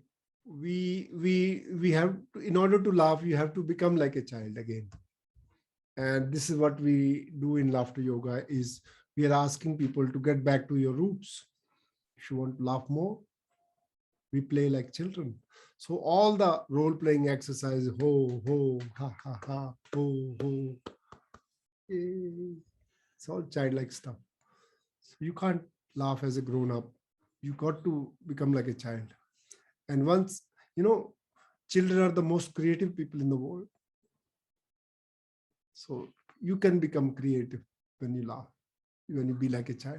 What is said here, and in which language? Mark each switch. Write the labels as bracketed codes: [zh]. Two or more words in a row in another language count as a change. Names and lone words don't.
[en] We have to, in order to laugh, you have to become like a child again. And this is what we do in laughter yoga, is we are asking people to get back to your roots. If you want to laugh more, we play like children. So all the role-playing exercise, ho, ho, ha, ha, ha, ho, ho. It's all childlike stuff. So you can't laugh as a grown-up. You got to become like a child. And once, children are the most creative people in the world. So you can become creative when you laugh, when you be like a child.